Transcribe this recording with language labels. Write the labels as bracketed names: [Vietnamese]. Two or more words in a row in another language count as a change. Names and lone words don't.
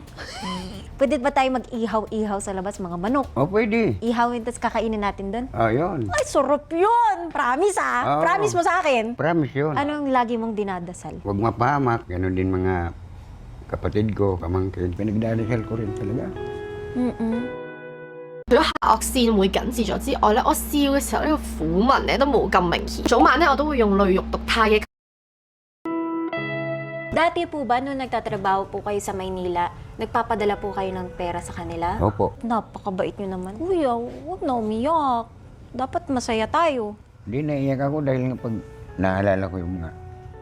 [Filipino] Pwede ba tayo mag-ihaw-ihaw sa labas, mga manok? O, pwede. Ihawin, tapos kakainin natin doon? O, yun. Ay, sarap yun! Promise Oo. Promise mo sa akin? Promise yun. Anong lagi mong dinadasal? Huwag mapahamak. Ganon din mga kapatid ko, pamangkin. Pinagdadasal ko rin talaga. Mm-mm. [Cantonese] 除咗下顎線會緊緻咗之外咧，我笑嘅時候呢個苦紋咧都冇咁明顯。早晚咧我都會用淚肉毒肽嘅。 [Filipino] Dati po ba, nung nagtatrabaho po kayo sa Maynila, nagpapadala po kayo ng pera sa kanila? Opo. Napakabait nyo naman. Kuya, huwag na umiyak. Dapat masaya tayo. Hindi naiyak ako dahil nga pag naalala ko yung mga